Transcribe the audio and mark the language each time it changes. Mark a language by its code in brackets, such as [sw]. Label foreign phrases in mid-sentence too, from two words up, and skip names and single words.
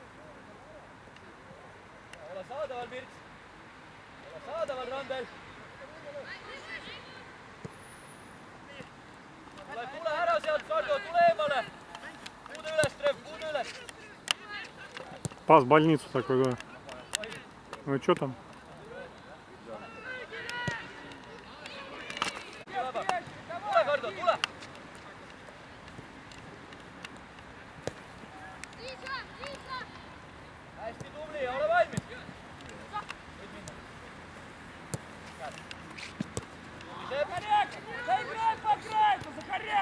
[et] Ole saadaval, Pirts. Ole saadaval, Randel. Tule ära sealt, Kardo, tule eemale. Puudu üles, Trev, puudu üles. [ru] Пас в больницу такой, да. Ну и что там? [et] Tule, Kardo, tule. Hästi tubli, ole valmis. [ru] Заиграй по краю, Захарек!